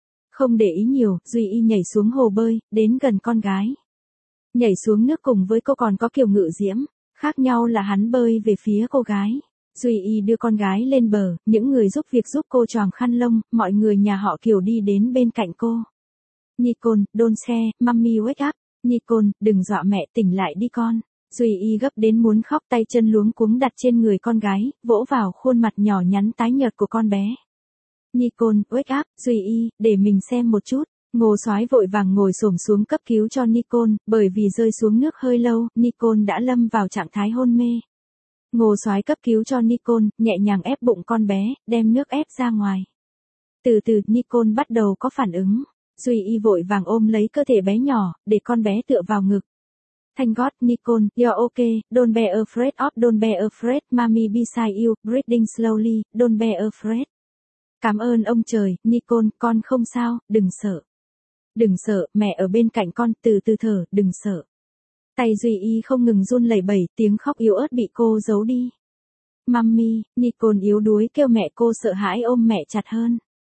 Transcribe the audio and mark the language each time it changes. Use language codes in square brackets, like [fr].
[vi] Không để ý nhiều, Duy Y nhảy xuống hồ bơi, đến gần con gái. Nhảy xuống nước cùng với cô còn có Kiều Ngự Diễm, khác nhau là hắn bơi về phía cô gái. Duy Y đưa con gái lên bờ, những người giúp việc giúp cô choàng khăn lông, mọi người nhà họ Kiều đi đến bên cạnh cô. [en] Nicole, don't scare, mommy wake up. [vi] Nicole, đừng dọa mẹ, tỉnh lại đi con. Duy Y gấp đến muốn khóc, tay chân luống cuống đặt trên người con gái, vỗ vào khuôn mặt nhỏ nhắn tái nhợt của con bé. Nicole, [en] wake up, [vi] Duy Y, để mình xem một chút. Ngô Soái vội vàng ngồi xổm xuống cấp cứu cho Nicole, bởi vì rơi xuống nước hơi lâu, Nicole đã lâm vào trạng thái hôn mê. Ngô Soái cấp cứu cho Nicole, nhẹ nhàng ép bụng con bé, đem nước ép ra ngoài. Từ từ, Nicole bắt đầu có phản ứng. Duy Y vội vàng ôm lấy cơ thể bé nhỏ, để con bé tựa vào ngực. [en] Thank God, Nicole, you're okay, don't be afraid of, don't be afraid, mommy beside you, breathing slowly, don't be afraid. [vi] Cảm ơn ông trời, Nicole, con không sao, đừng sợ. Đừng sợ, mẹ ở bên cạnh con, từ từ thở, đừng sợ. Tay Duy Y không ngừng run lẩy bẩy, tiếng khóc yếu ớt bị cô giấu đi. Mommy, Nicole yếu đuối kêu mẹ, cô sợ hãi ôm mẹ chặt hơn.